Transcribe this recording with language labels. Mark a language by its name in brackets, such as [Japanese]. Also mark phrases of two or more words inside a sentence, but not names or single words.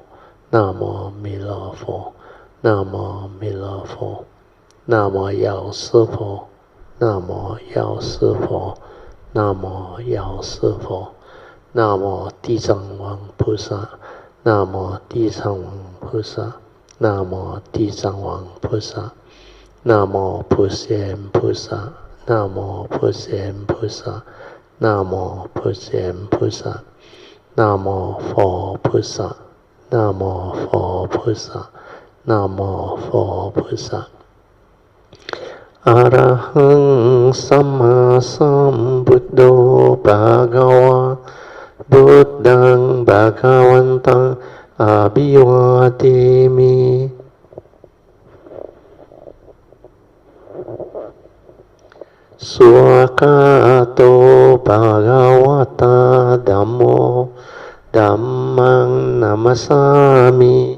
[Chinese] 南无弥勒佛，南无弥勒佛，南无药师佛，南无药师佛，南无药师佛，南无地藏王菩萨，南无地藏王菩萨，南无地藏王菩萨，南无普贤菩萨，南无普贤菩萨，南无普贤菩萨，南无佛菩萨。南无佛菩萨，南无佛菩萨。 [Pali] อะระหังสัมมาสัมพุทโธภะคะวะพุทธังภะคะวันตังอะภิวาเทมิ สุขะโตภะคะวะตาธัมโมธัมมังนัมสสามิ